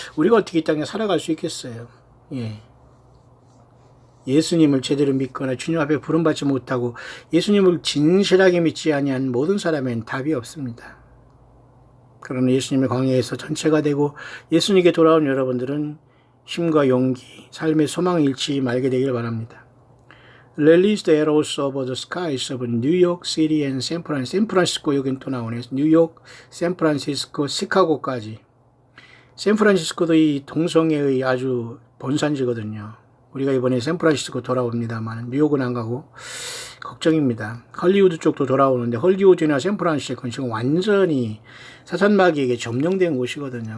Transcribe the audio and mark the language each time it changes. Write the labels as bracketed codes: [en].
[ko] 우리가 어떻게 이 땅에 살아갈 수 있겠어요? 예. 예수님을 제대로 믿거나 주님 앞에 부름받지 못하고 예수님을 진실하게 믿지 아니한 모든 사람에는 답이 없습니다. 그러나 예수님의 광야에서 전체가 되고 예수님께 돌아온 여러분들은 힘과 용기, 삶의 소망을 잃지 말게 되길 바랍니다. [en] Release the arrows over the skies of New York City and 샌프란시스코, [ko] 여긴 또 나오네요. 뉴욕, 샌프란시스코, 시카고까지. 샌프란시스코도 이 동성애의 아주 본산지거든요. 우리가 이번에 샌프란시스코 돌아옵니다만 뉴욕은 안 가고 걱정입니다. 헐리우드 쪽도 돌아오는데 헐리우드나 샌프란시스코는 지금 완전히 사탄마귀에게 점령된 곳이거든요.